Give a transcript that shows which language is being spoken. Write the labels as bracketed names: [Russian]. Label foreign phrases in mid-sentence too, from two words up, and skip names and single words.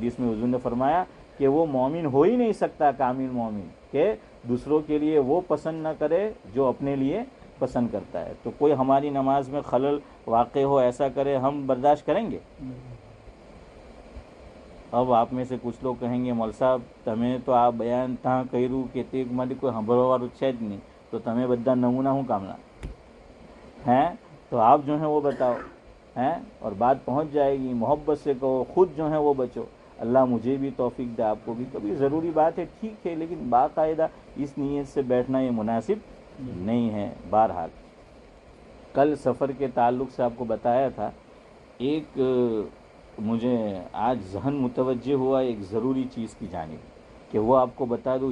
[Urdu] حدیث میں حضور نے فرمایا کہ وہ مومن ہو ہی نہیں سکتا، کامل مومن، کہ دوسروں کے لیے وہ پسند نہ کرے جو اپنے لیے پسند کرتا ہے. تو کوئی ہماری نماز میں خلل واقع ہو، ایسا کرے، ہم برداشت کریں گے؟ اب آپ میں سے کچھ لوگ کہیں گے مول صاحب تمہیں تو آپ بیان تہاں [Gujarati] કર્યું કે તે માટે કોઈ સાંભળવાવાળું છે જ નહીં, તો તમે બધા નમૂના શું કામના ہیں؟ [Urdu] تو آپ جو ہیں وہ بتاؤ ہیں، اور بات پہنچ جائے گی. محبت سے کہو، خود جو ہے وہ بچو. اللہ مجھے بھی توفیق دے، آپ کو بھی. کبھی ضروری بات ہے ٹھیک ہے، لیکن باقاعدہ اس نیت سے بیٹھنا یہ مناسب نہیں ہے. بہرحال کل سفر کے تعلق سے آپ کو بتایا تھا، ایک مجھے آج ذہن متوجہ ہوا ایک ضروری چیز کی جانب کہ وہ آپ کو بتا دوں.